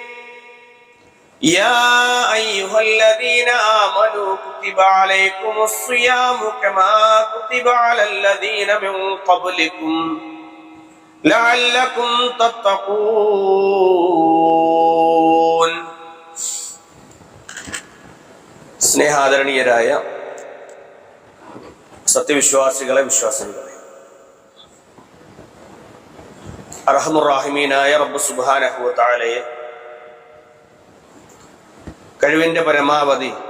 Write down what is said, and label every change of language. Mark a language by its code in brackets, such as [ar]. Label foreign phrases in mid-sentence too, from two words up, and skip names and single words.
[ar] يا أيها الذين آمنوا كتب عليكم الصيام كما كتب على الذين من قبلكم لعلكم [ml] تتقون സ്നേഹാദരണീയരായ സത്യവിശ്വാസികളെ വിശ്വാസികളെ, അർഹമുർ-റഹീമീനായ റബ്ബ് [ar] سبحانه وتعالى [ml] കഴിവിന്റെ പരമാവധി